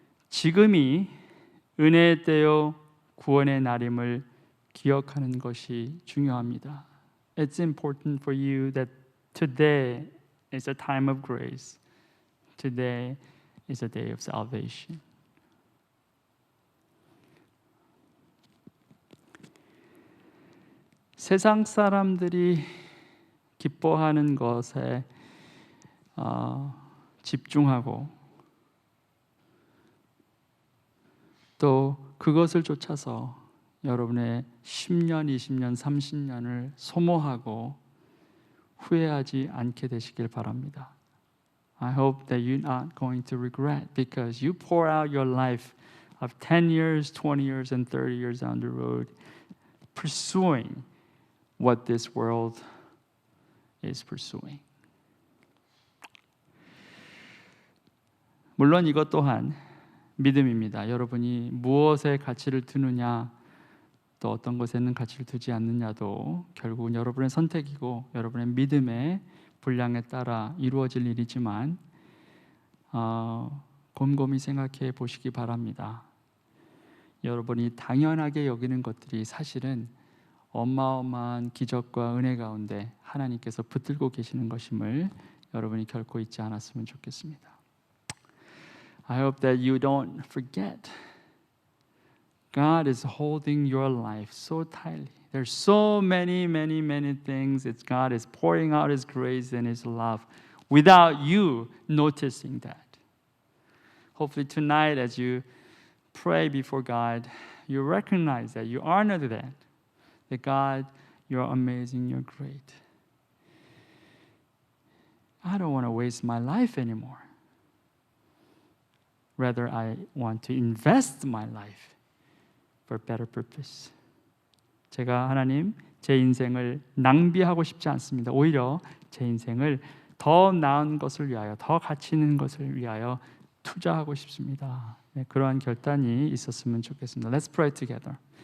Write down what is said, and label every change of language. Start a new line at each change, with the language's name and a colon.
Korean: 지금이 은혜의 때요 구원의 날임을 기억하는 것이 중요합니다.
English: It's important for you that today is a time of grace. Today is a day of salvation.
Korean: 세상 사람들이 기뻐하는 것에 집중하고 또 그것을 쫓아서 여러분의 10년, 20년, 30년을 소모하고 후회하지 않게 되시길 바랍니다.
English: I hope that you're not going to regret because you pour out your life of 10 years, 20 years, and 30 years down the road pursuing what this world is pursuing.
Korean: 물론 이것 또한 믿음입니다. 여러분이 무엇에 가치를 두느냐 또 어떤 것에는 가치를 두지 않느냐도 결국은 여러분의 선택이고 여러분의 믿음의 분량에 따라 이루어질 일이지만 곰곰이 생각해 보시기 바랍니다. 여러분이 당연하게 여기는 것들이 사실은 어마어마한 기적과 은혜 가운데 하나님께서 붙들고 계시는 것임을 여러분이 결코 잊지 않았으면 좋겠습니다.
English: I hope that you don't forget. God is holding your life so tightly. There's so many things that God is pouring out His grace and His love without you noticing that. Hopefully tonight as you pray before God, you recognize that you are not that God, you're amazing, you're great. I don't want to waste my life anymore. Rather, I want to invest my life for better purpose.
Korean: 제가 하나님, 제 인생을 낭비하고 싶지 않습니다. 오히려 제 인생을 더 나은 것을 위하여, 더 가치 있는 것을 위하여 투자하고 싶습니다. 네, 그러한 결단이 있었으면 좋겠습니다.
English: Let's pray together.